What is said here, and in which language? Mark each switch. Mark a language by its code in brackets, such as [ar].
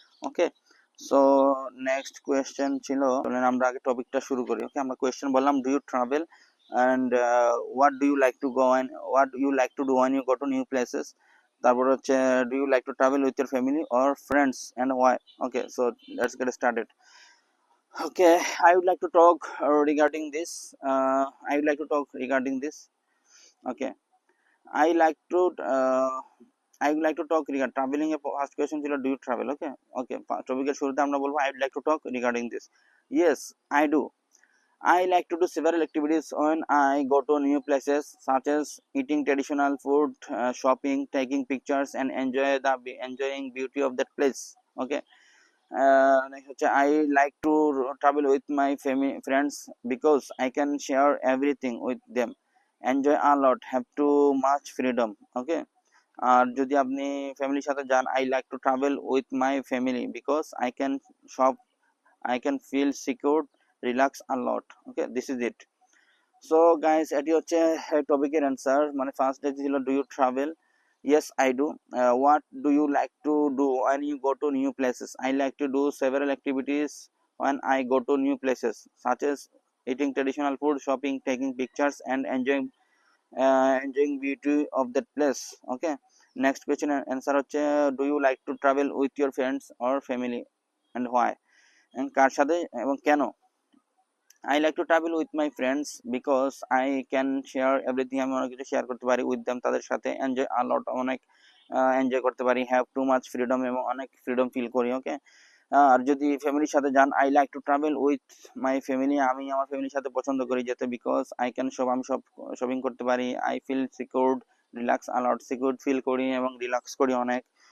[bn] ওকে, so next question ছিল, চলেন আমরা আগে টপিকটা শুরু করি। ওকে, আমরা কোয়েশ্চেন বললাম [en] Do you travel and what do you like to go and what you like to do when you go to new places. [bn] তারপর হচ্ছে [en] Do you like to travel with your family or friends and why. Okay, so let's get started. Okay, I would like to talk regarding this. I would like to talk regarding this. Okay, I like to I would like to talk regarding traveling. First question ছিল do you travel? Okay, okay. [bn] টপিকের শুরুতে আমরা বলবো [en] I would like to talk regarding this. Yes, I do. I like to do several activities when I go to new places, such as eating traditional food, shopping, taking pictures, and enjoying beauty of that place. Okay. Next হচ্ছে I like to travel with my family friends because I can share everything with them, enjoy a lot, have too much freedom. Okay, [bn] আর যদি আপনি ফ্যামিলির সাথে যান, [en] I like to travel with my family because I can feel secure, relax a lot. Okay, this is it. [bn] So guys, এটি হচ্ছে টপিকের answer. মানে first day ছিল [en] Do you travel, yes I do. What do you like to do when you go to new places? I like to do several activities when I go to new places, such as eating traditional food, shopping, taking pictures, and enjoying beauty of that place. Okay, next question answer হচ্ছে do you like to travel with your friends or family and why, and [bn] কার সাথে এবং কেন। [en] I like to travel with my friends because I can share everything. [bn] আমি অনেক কিছু share করতে পারি [en] with them, [bn] তাদের সাথে [en] enjoy a lot, [bn] অনেক এনজয় করতে পারি, [en] have too much freedom, [bn] এবং অনেক ফ্রিডম ফিল করি। ওকে, আর যদি ফ্যামিলির সাথে যান, [en] I like to travel with my family, [bn] আমি আমার ফ্যামিলির সাথে পছন্দ করি যেতে, [en] because I can shop, [bn] আমি সব শপিং করতে পারি, [en] I feel secured, relax a lot, [bn] secured feel করি এবং রিল্যাক্স করি অনেক।